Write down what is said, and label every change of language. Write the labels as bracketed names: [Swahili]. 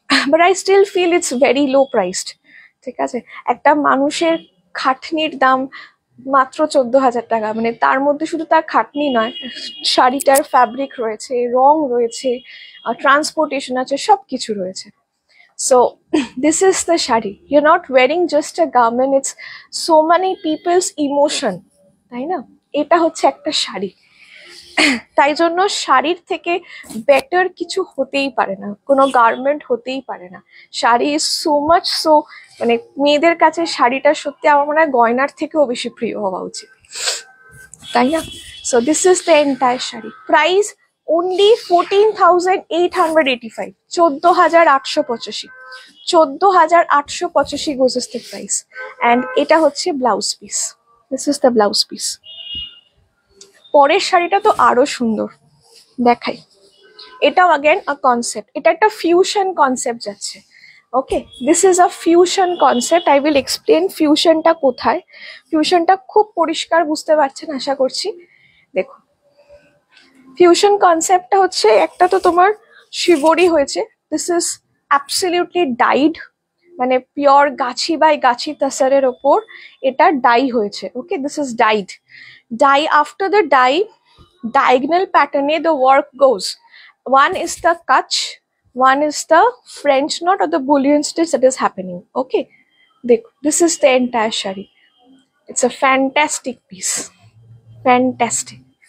[English] But I still feel it's very low priced. [Bangla] ঠিক আছে, একটা মানুষের খাটনির দাম মাত্র 14,000 টাকা, মানে তার মধ্যে শুধু তার খাটনি নয়, শাড়িটার ফ্যাব্রিক রয়েছে, রং রয়েছে, ট্রান্সপোর্টেশন আছে, সব কিছু রয়েছে। [English] So this is the shari. You're not wearing just a garment, it's so many people's emotion, [Bangla] তাই না? এটা হচ্ছে একটা শাড়ি। তাই জন্য শাড়ির থেকে বেটার কিছু হতেই পারে না, কোনো গার্মেন্ট হতেই পারে না। [English] sari is so much, [Bangla] so মানে মেয়েদের কাছে শাড়িটা সত্যি আমার মনে হয় গয়নার থেকেও বেশি প্রিয় হওয়া উচিত, তাই না? [English] So this is the entire sari. Price only 14,885, 14,885, 14,885 goes is the price, and [Bangla] এটা হচ্ছে blouse piece. [English] This is the blouse piece. [Bangla] পরের শাড়িটা তো আরো সুন্দর, দেখাই। এটাও अगेन আ কনসেপ্ট, এটা একটা ফিউশন কনসেপ্ট যাচ্ছে। [English] Okay, this is a fusion concept. I will explain ফিউশনটা কোথায়। [Bangla] ফিউশনটা খুব পরিষ্কার বুঝতে পারছেন আশা করছি। দেখুন, ফিউশন কনসেপ্টটা হচ্ছে, একটা তো তোমার শিবরি হয়েছে, [English] this is absolutely dyed, [Bangla] মানে পিওর গাছি বাই গাছি তাসারের ওপর এটা ডাই হয়েছে। [English] Okay, this is dyed. Dye, after the dye, diagonal pattern the work goes. One is the kutch, one is the French knot or the bullion stitch that is happening. Okay, this is the entire shari. It's a fantastic piece, fantastic.